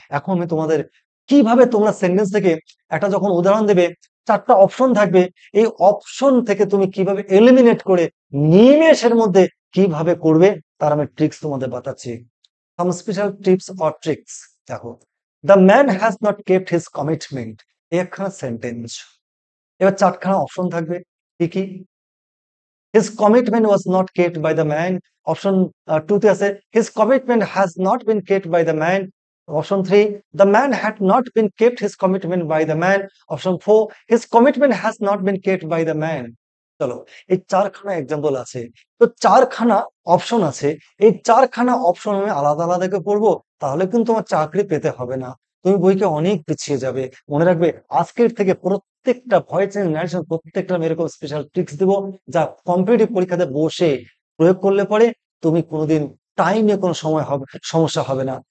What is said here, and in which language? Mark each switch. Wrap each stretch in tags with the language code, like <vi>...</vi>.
<bn>এখন আমি তোমাদের কিভাবে তোমরা সেন্টেন্স থেকে একটা যখন উদাহরণ দেবে, 4টা অপশন থাকবে, এই অপশন থেকে তুমি কিভাবে এলিমিনেট করে নিমেষের মধ্যে কিভাবে করবে তার আমি ট্রিক্স তোমাদের বাতাচ্ছি।</bn> <en>Some special tips or tricks. দেখো, the man has not kept his commitment,</en> <bn>একখানা সেন্টেন্স। এবার 4খানা অপশন থাকবে, কি কি?</bn> <en>His commitment was not kept by the man. Option 2</en> <bn>তে আছে</bn> <en>his commitment has not been kept by the man. Option 3, the man had not been kept his commitment by the man. Option 4, his commitment has not been kept by the man.</en> <bn>চলো, এই 4খানা example আছে, তো 4খানা option আছে। এই 4খানা option আমি আলাদা আলাদা করে পড়বো, তাহলে কিন্তু তোমার চাকরি পেতে হবে না, তুমি বইকে অনেক পিছিয়ে যাবে। মনে রাখবে আজকের থেকে প্রত্যেকটা ভয়েস এন্ড ন্যারেশন, প্রত্যেকটা এরকম স্পেশাল ট্রিক্স দিব, যা কম্পিটিটিভ পরীক্ষাতে বসে প্রয়োগ করলে পরে তুমি কোনোদিন টাইম নিয়ে কোনো সময় হবে সমস্যা হবে না।</bn>